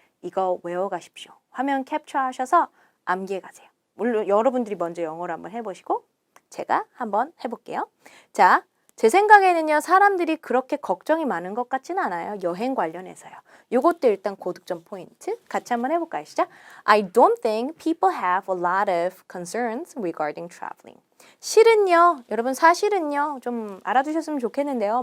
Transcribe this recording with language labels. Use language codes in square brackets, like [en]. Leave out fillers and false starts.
[ko] 이거 외워가십시오. 화면 캡처하셔서 암기해 가세요. 물론 여러분들이 먼저 영어로 한번 해보시고 제가 한번 해볼게요. 자, 제 생각에는요, 사람들이 그렇게 걱정이 많은 것 같지는 않아요. 여행 관련해서요. 요것도 일단 고득점 포인트. 같이 한번 해볼까요? 시작. [en] I don't think people have a lot of concerns regarding traveling. [ko] 실은요, 여러분 사실은요, 좀 알아두셨으면 좋겠는데요.